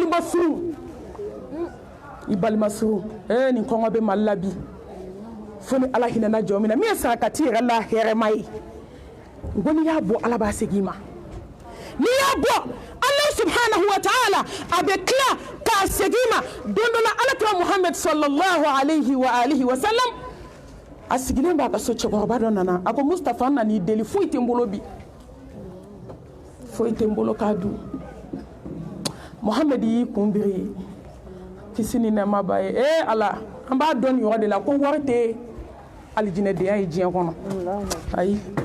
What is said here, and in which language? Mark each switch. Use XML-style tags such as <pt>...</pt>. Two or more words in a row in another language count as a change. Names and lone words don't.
<bm>balimasuru nin kɔngɔ bɛ mali la bi fo ni ala hinɛna jɔn min na min ye sarakati yɛrɛ la hɛrɛma ye n ko n'i y'a bɔ ala b'a segin i ma n'i y'a bɔ ala</bm> <ar>سبحانه وتعالى</ar> <bm>a bɛ tila k'a segin i ma don dɔ la alakira Muhammad</bm> <ar>صلى الله عليه وآله وسلم</ar> <bm>a sigilen b'a ka so cɛkɔrɔba dɔ nana a ko Mustafa n nan'i deli foyi tɛ n bolo bi foyi tɛ n bolo k'a dun Muhammad y'i kun biri kisi ni nɛɛma b'a ye ala an b'a dɔn nin yɔrɔ de la ko wari tɛ alijinɛdenya ye diɲɛ kɔnɔ ayi</bm>